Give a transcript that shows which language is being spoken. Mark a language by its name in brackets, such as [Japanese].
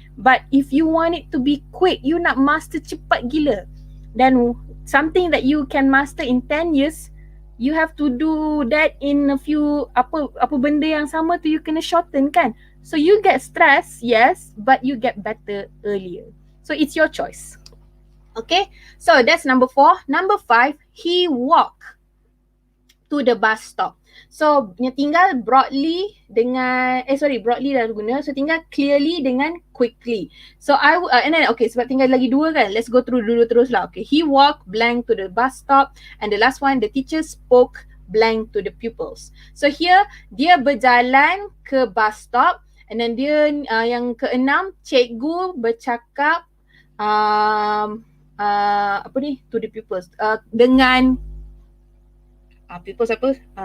[English] But if you want it to be quick, you [Malay] nak master cepat gila, [English] then something that you can master in 10 years, you have to do that in a few [Malay] apa benda yang sama tu [English] you [Malay] kena [English] shorten kan. So you get stressed, yes, but you get better earlier. So it's your choice. Okay, so that's number 4. Number 5, he walked to the bus stop. [Malay] So tinggal broadly dengan broadly dah guna. So tinggal clearly dengan quickly. So and then okay, sebab tinggal lagi 2 kan. [English] Let's go through [Malay] dulu terus lah. [English] Okay, he walked blank to the bus stop, and the last one, the teacher spoke blank to the pupils. [Malay] So here dia berjalan ke bus stop. And then dia yang ke-6, cikgu bercakap [English] to the pupils [Malay] dengan People siapa?